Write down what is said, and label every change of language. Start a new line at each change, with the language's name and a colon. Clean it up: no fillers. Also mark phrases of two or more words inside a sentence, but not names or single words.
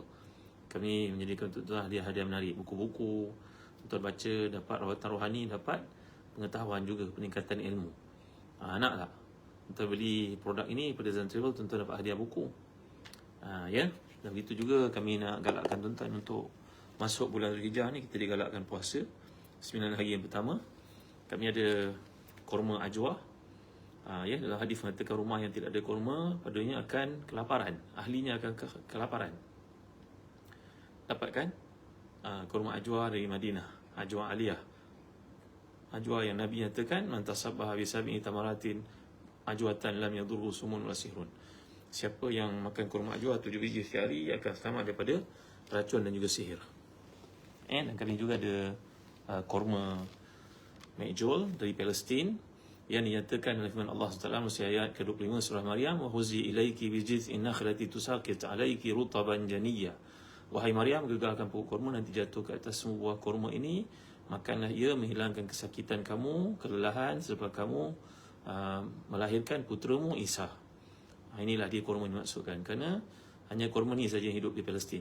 Malay: Kami menyediakan untuk tuan hadiah menarik, buku-buku, tuan baca, dapat rawatan rohani, dapat pengetahuan juga, peningkatan ilmu. Nak tak? Tuan beli produk ini pada Zazan Travel, tuan dapat hadiah buku. Ya, dan begitu juga kami nak galakkan tuan untuk masuk bulan Zulhijjah ni, kita digalakkan puasa 9 hari yang pertama. Kami ada korma ajwa. Ya, dalam hadis mengatakan rumah yang tidak ada korma padanya akan kelaparan, ahlinya akan kelaparan. Dapatkan korma ajwa dari Madinah, ajwa aliyah, ajwa yang Nabi nyatakan
Arabic: من تصبح بسبع تمرات عجوة لم يضره سم وسحر.
Malay: Siapa yang makan korma ajwa 7 biji sehari akan selamat daripada racun dan juga sihir. Dan kami juga ada korma Mejol dari Palestin yang dinyatakan oleh firman Allah SWT melalui ayat ke-25 surah Maryam,
Arabic: وهزي إليك بجذع النخلة تساقط عليك رطبا جنيا.
Malay: Wahai Maryam, gegarkan pokok kurma, nanti jatuh ke atas buah kurma ini, makanlah ia, menghilangkan kesakitan kamu, kelelahan sebab kamu melahirkan puteramu Isa. Inilah dia kurma dimaksudkan, kerana hanya kurma ni saja yang hidup di Palestin.